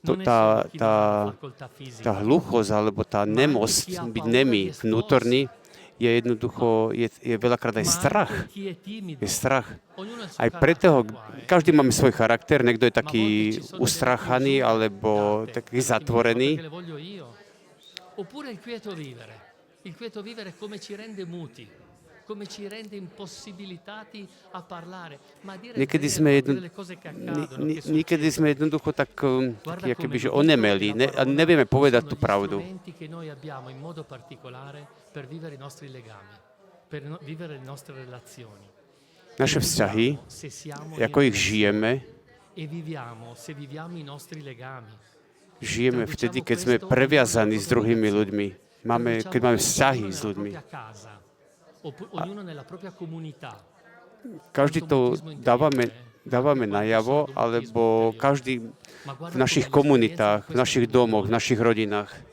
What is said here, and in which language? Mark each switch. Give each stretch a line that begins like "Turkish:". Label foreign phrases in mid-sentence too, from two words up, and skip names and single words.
Slovak: Tá hluchosť alebo tá nemosť byť nemý vnútorný je jednoducho, je veľakrát aj strach. Je strach. Aj preto, každý máme svoj charakter, niekto je taký ustrachaný alebo taký zatvorený.
Italian: Oppure il quieto vivere come ci rende muti, come ci rende impossibilitati a parlare, ma dire delle cose che accadono.
Slovak: Niekedy sme jednoducho takí, akoby, že onemeli a nevieme povedať tú pravdu.
Italian: Che noi abbiamo in modo particolare per vivere i nostri legami, per vivere le nostre relazioni.
Slovak: Naše vzťahy, ako ich žijeme,
Italian: se viviamo i nostri legami.
Slovak: Žijeme vtedy, keď sme previazaní s druhými ľuďmi. Keď máme vzťahy s ľuďmi. Každý to dávame najavo, alebo každý v našich komunitách, v našich domoch, v našich rodinách.